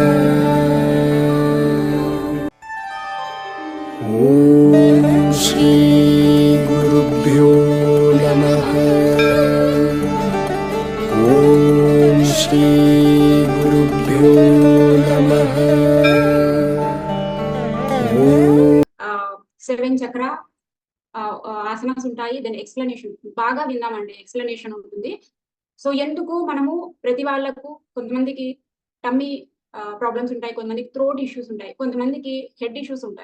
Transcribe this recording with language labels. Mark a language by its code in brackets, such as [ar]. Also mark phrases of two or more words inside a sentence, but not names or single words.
[sa] ॐ श्री गुरुभ्यो नमः। ॐ श्री गुरुभ्यो नमः। [te] సెవెన్ చక్ర ఆసనాస్ ఉంటాయి. దాని ఎక్స్ప్లెనేషన్ బాగా విందామండి. ఎక్స్ప్లెనేషన్ ఉంటుంది. సో ఎందుకు మనము ప్రతి వాళ్ళకు కొంతమందికి [en] tummy problems [te] ఉంటాయి, కొంతమందికి [en] throat issues [te] ఉంటాయి, కొంతమందికి [en] head issues [te] ఉంటాయి.